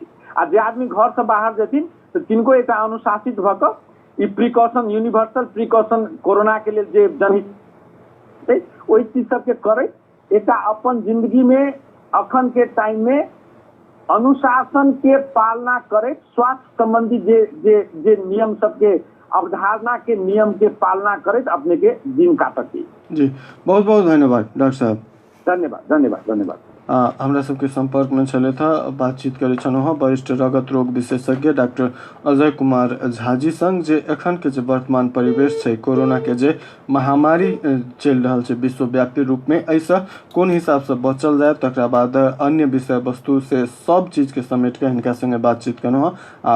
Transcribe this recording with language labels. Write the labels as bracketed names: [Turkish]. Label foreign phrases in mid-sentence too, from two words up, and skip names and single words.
[Maithili] आ जे आदमी घर से बाहर जेथिन तो तिनको एकटा अनुशासित भऽ कऽ ई [English] precaution universal precaution [Maithili] कोरोना के लेल जे जनहित ओहि चीज सबके करैत एकटा अपन जिंदगी में अखन के टाइम में अनुशासन के पालना करे स्वास्थ्य संबंधी जे नियम सबके अवधारणा के नियम के पालना करे अपने के दिन काटक जी। बहुत बहुत धन्यवाद डॉक्टर साहब। धन्यवाद धन्यवाद धन्यवाद। हमरा सबके संपर्क में चले था बातचीत करे छलहुँ वरिष्ठ रगत रोग विशेषज्ञ डॉक्टर अजय कुमार झा जी संग जे एखन के जे वर्तमान परिवेश छै कोरोना के जे महामारी चल रहल छै विश्वव्यापी रूप में ऐसा कोन हिसाब से बचल जाए तकरा बाद अन्य विषय वस्तु से सब चीज के समेट के हिनका संगे बातचीत केलहुँ।